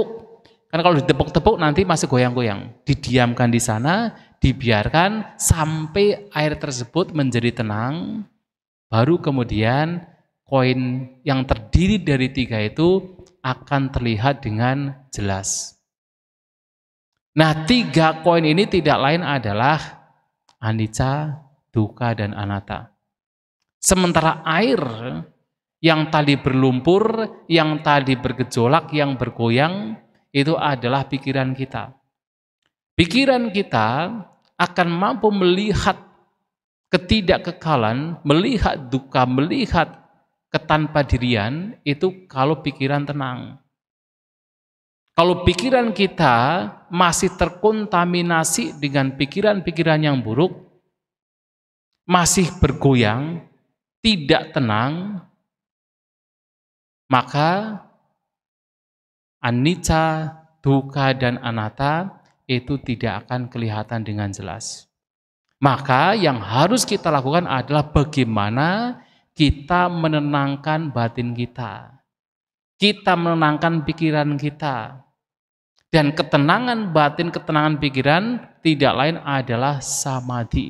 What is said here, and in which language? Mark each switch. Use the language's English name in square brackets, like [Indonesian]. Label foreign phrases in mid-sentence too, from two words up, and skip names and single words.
[Indonesian] Karena kalau ditepuk-tepuk nanti masih goyang-goyang. Didiamkan di sana, dibiarkan sampai air tersebut menjadi tenang, baru kemudian koin yang terdiri dari 3 itu akan terlihat dengan jelas. Nah, 3 koin ini tidak lain adalah [Pali] anicca, dukkha, [Indonesian] dan anatta. Sementara air yang tadi berlumpur, yang tadi bergejolak, yang bergoyang, itu adalah pikiran kita. Pikiran kita akan mampu melihat ketidakkekalan, melihat dukkha, melihat ketanpadirian, itu kalau pikiran tenang. Kalau pikiran kita masih terkontaminasi dengan pikiran-pikiran yang buruk, masih bergoyang, tidak tenang, maka [Pali] anicca, dukkha, [Indonesian] dan anatta itu tidak akan kelihatan dengan jelas. Maka yang harus kita lakukan adalah bagaimana kita menenangkan batin kita. Kita menenangkan pikiran kita. Dan ketenangan batin, ketenangan pikiran tidak lain adalah samadhi.